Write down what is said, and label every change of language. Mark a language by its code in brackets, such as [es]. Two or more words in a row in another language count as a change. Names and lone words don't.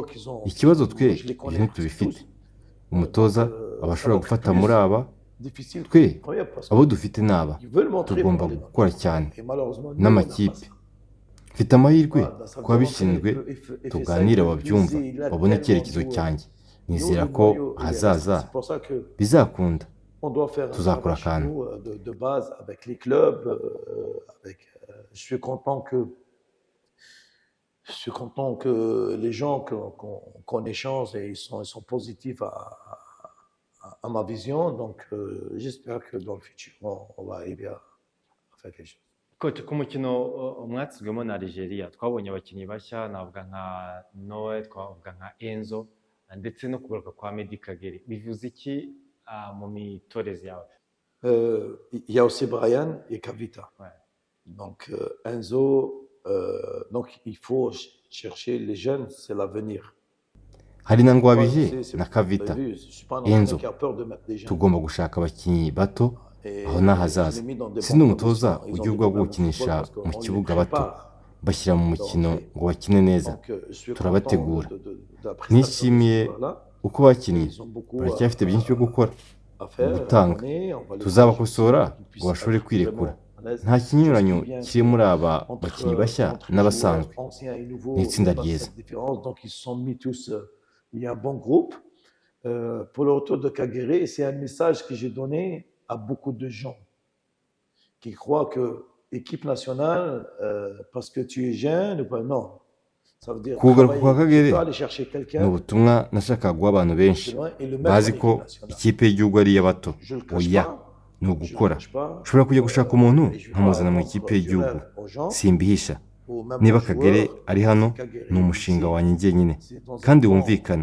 [rw] Ikibazo twe ibyo ntitubifite. Umutoza aba ashobora gufata muri aba, twe abo dufite ni aba, tugomba gukora cyane n'amakipe. Mfite amahirwe kuba bishinzwe tuganira babyumva babone icyerekezo cyanjye. Nizera ko hazaza bizakunda, tuzakora akantu. [fr] Je suis content que les gens qu'on échange et ils sont positifs à ma vision. Donc, j'espère que dans le futur, on va arriver à faire quelque chose. [rw] Coach, ku mukino mwatsinzwemo na Algeria twabonye abakinnyi bashya, navuga nka Noé, twavuga nka Enzo ndetse no kugaruka kwa Medi Kagere. Bivuze iki mu mitoreze yawe? [fr] Il y a aussi Brian et Kavita. Ouais. Donc, Enzo, donc il faut chercher les jeunes, c'est l'avenir. [rw] Hari na Ngwabihe na Kavita. Enzo, tugomba gushaka abakinnyi bato, aho ni ahazaza. Si n'umutoza ujya ubwo gukinisha mu kibuga bato bashyira mu mukino ngo bakine neza. Turabategura. Nishimiye uko bakinnye, baracyafite byinshi byo gukora, gutanga. Tuzabakosora ngo bashobore kwirekura. Nta kinyuranyo kiri muri aba bakinnyi bashya n'abasanzwe. Ni itsinda ryiza. [fr] Il y a un bon groupe. Pour le retour de Kagere, c'est un message que j'ai donné à beaucoup de gens qui croient que l'équipe nationale, parce que tu es jeune, non. Ça veut dire [rw] kugaruka kwa Kagere [fr] aller chercher [rw] ni [fr] quelqu'un. [rw] ubutumwa nashakaga guha abantu benshi bazi ko ikipe y'igihugu ari iy'abato. Oya, ni ugukora. Ushobora kujya gushaka umuntu nkamuzana mu ikipe y'igihugu, simbihisha. Niba Kagere ari hano, ni umushinga wanjye njyenyine kandi wumvikana.